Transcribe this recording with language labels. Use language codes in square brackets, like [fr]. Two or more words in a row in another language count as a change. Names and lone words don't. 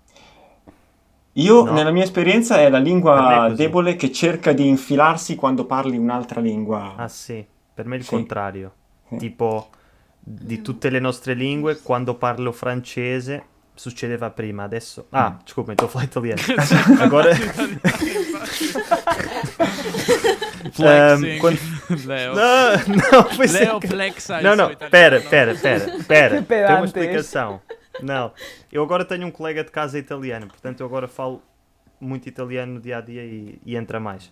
[it] Nella mia esperienza, è la lingua debole che cerca di infilarsi quando parli un'altra lingua. Ah sì, per me è il contrario. Sì. Tipo, di tutte le nostre lingue, quando parlo francese, succedeva prima, adesso... [pt] Ah, desculpa, estou a falar italiano. Agora... Flexing. Leo. Não, foi Leo flexa. Não, pera. Tem uma explicação. Não, eu agora tenho um colega de casa italiano, portanto eu agora falo muito italiano no dia a dia e entra mais.